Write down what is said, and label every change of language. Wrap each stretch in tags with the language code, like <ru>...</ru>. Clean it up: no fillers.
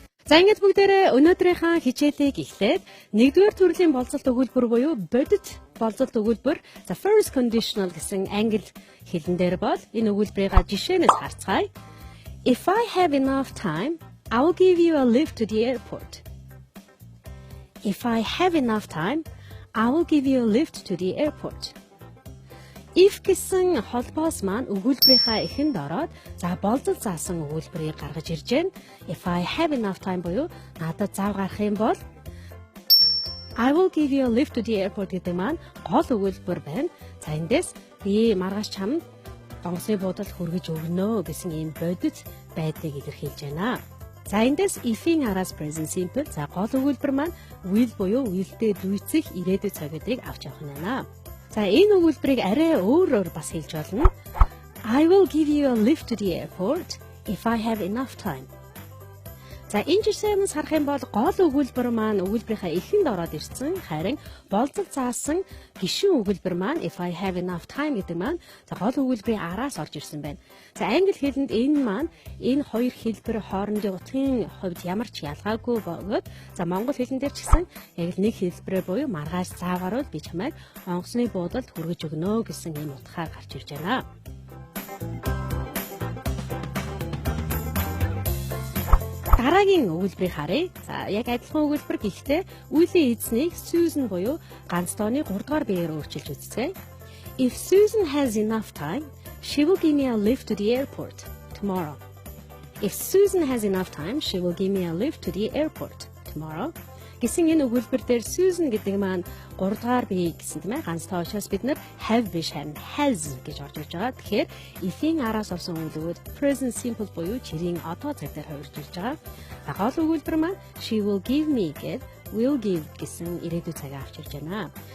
<mn>За ингээд бүгдээрээ өнөөдрийнхөө хичээлийг эхлээд нэгдүгээр төрлийн болцолт өгүүлбэр буюу бодит болцолт өгүүлбэр за first conditional гэсэн англи хэлэн дээр бол энэ өгүүлбэрийг жишээнээс харцгаая.</mn> <en>If I have enough time, I will give you a lift to the airport. If I have enough time, I will give you a lift to the airport.</en> <mn>If гэсэн холбоос маань өгүүлбэрийнхаа эхэнд ороод за болзол заасан өгүүлбэрийг гаргаж ирж байна.</mn> <en>If I have enough time</en> <mn>буюу надад зав гарах юм бол</mn> <en>I will give you a lift to the airport</en> <mn>гэдэг маань гол өгүүлбэр байна. За эндээс би маргааш чамд онгоцны буудалд хүргэж өгнө гэсэн ийм бодит байдлыг илэрхийлж байна. За эндээс if-ийн араас present simple за гол өгүүлбэр маань will буюу will-тэй дүйцэх ирээдүйн цаг гэдгийг авч явах нь байна. За энэ өгүүлбэрийг арай өөрөөр бас хэлж болно.</mn> <en>I will give you a lift to the airport if I have enough time.</en> <mn>За энэ жишээнээс харах юм бол гол өгүүлбэр маань өгүүлбэрийнхаа эхэнд ороод ирсэн. Харин болзол заасан гишүүн өгүүлбэр маань</mn> <en>if I have enough time</en> <mn>гэдэг маань за гол өгүүлбэрийн араас орж ирсэн байна. За англи хэлэнд энэ маань энэ хоёр хэлбэр хоорондын утгын хувьд ямар ч ялгаагүй бөгөөд за монгол хэлэн дээр ч гэсэн яг л нэг хэлбэрээр буюу маргааш зав гарвал би чамайг онгоцны буудалд хүргэж өгнө гэсэн ийм утгаар гарч ирж байна. Дараагийн өгүүлбэрийг харъя. За яг адилхан өгүүлбэр гэхдээ үеийн эзнийг Susan буюу ганц тооны 3 дугаар биеэр өөрчилж үзье.</mn> <en>If Susan has enough time, she will give me a lift to the airport tomorrow. If Susan has enough time, she will give me a lift to the airport tomorrow.</en> <mn>Гэсэн энэ өгүүлбэр дээр Susan гэдэг маань 3 дугаар бие гэсэн тийм ээ ганц тоо учраас бид нар have биш харин has гэж орж ирж байгаа. Тэгэхээр if-ийн араас орсон үгүүд present simple буюу чирийн одоо цаг дээр хувирж ирж байгаа. Гол өгүүлбэр маань</mn> <en>she will give me</en> <mn>гэд will give гэсэн ирээдүйн цагаа авч ирж байна.</mn>